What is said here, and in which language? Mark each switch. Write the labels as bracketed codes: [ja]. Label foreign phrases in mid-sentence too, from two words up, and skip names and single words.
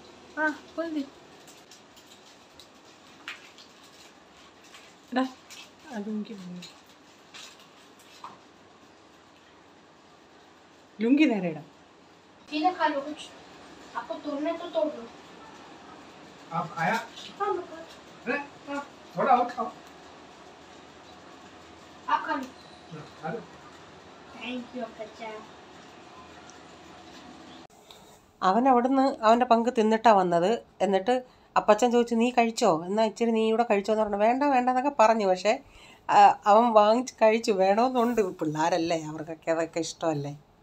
[hi] लुंगी दे रेड़ा सीधा खा लो कुछ, आपको तोड़ना तो तोड़ लो। आप आया? हाँ अरे थोड़ा और खाओ। आप खा लो। खा लो। [en] thank you [hi] बच्चा। [ml] അവൻ അവിടുന്ന് അവൻ്റെ പങ്ക് തിന്നിട്ടാണ് വന്നത്. എന്നിട്ട് അപ്പച്ചൻ ചോദിച്ചു നീ കഴിച്ചോ, എന്നാൽ ഇച്ചിരി നീ ഇവിടെ കഴിച്ചോ എന്ന് പറഞ്ഞു. വേണ്ട എന്നൊക്കെ പറഞ്ഞു. പക്ഷേ അവൻ വാങ്ങിച്ച് കഴിച്ചു. വേണമെന്നുണ്ട്, പിള്ളേരല്ലേ, അവർക്കൊക്കെ അതൊക്കെ ഇഷ്ടമല്ലേ.